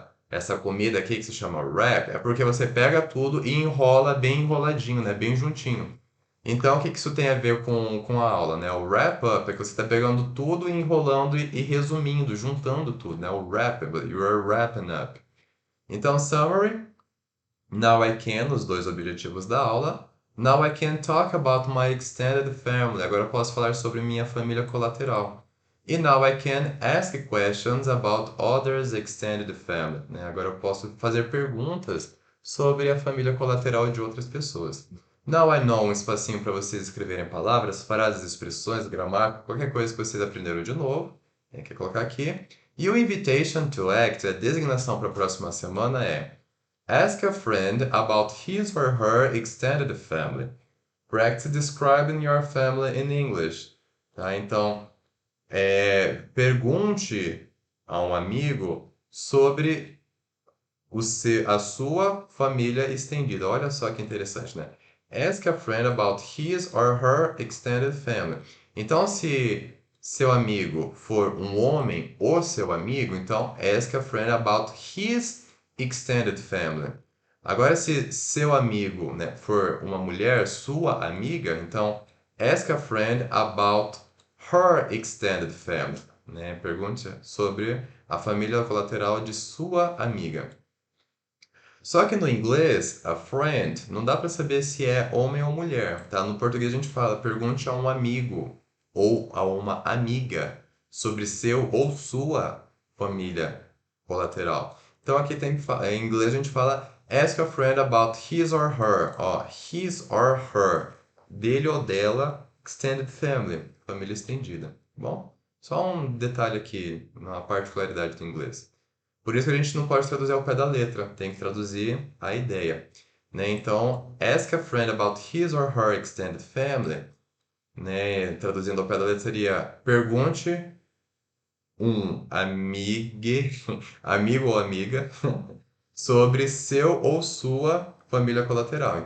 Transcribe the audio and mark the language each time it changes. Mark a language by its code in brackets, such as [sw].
[pt] essa comida aqui que se chama wrap, é porque você pega tudo e enrola bem enroladinho, né? Bem juntinho. Então, o que isso tem a ver com a aula, né? O wrap up é que você está pegando tudo e enrolando e resumindo, juntando tudo, né? O wrap, [en] you are wrapping up. [pt] Então, summary, [en] now I can, [pt] os dois objetivos da aula. [en] Now I can talk about my extended family. [pt] Agora eu posso falar sobre minha família colateral. [en] E now I can ask questions about others' extended family. [pt] Né? Agora eu posso fazer perguntas sobre a família colateral de outras pessoas. [en] Now I know, [pt] um espacinho para vocês escreverem palavras, frases, expressões, gramática, qualquer coisa que vocês aprenderam de novo. Tem que colocar aqui. E o invitation to act, a designação para a próxima semana é: [en] ask a friend about his or her extended family. Practice describing your family in English. [pt] Tá? Então, pergunte a um amigo sobre a sua família estendida. Olha só que interessante, né? [en] Ask a friend about his or her extended family. [pt] Então, se seu amigo for um homem, o seu amigo, então [en] ask a friend about his extended family. [pt] Agora, se seu amigo, né, for uma mulher, sua amiga, então [en] ask a friend about her extended family. [pt] Né? Pergunte sobre a família colateral de sua amiga. Só que no inglês, a friend, não dá para saber se é homem ou mulher, tá? No português a gente fala, pergunte a um amigo ou a uma amiga sobre seu ou sua família colateral. Então aqui em inglês a gente fala [en] ask a friend about his or her, [pt] ó, his or her, dele ou dela, extended family, família estendida, bom? Só um detalhe aqui, uma particularidade do inglês. Por isso que a gente não pode traduzir ao pé da letra, tem que traduzir a ideia. Né? [en] Então, ask a friend about his or her extended family. [pt] Né? Traduzindo ao pé da letra seria pergunte um amigo ou amiga sobre seu ou sua família colateral.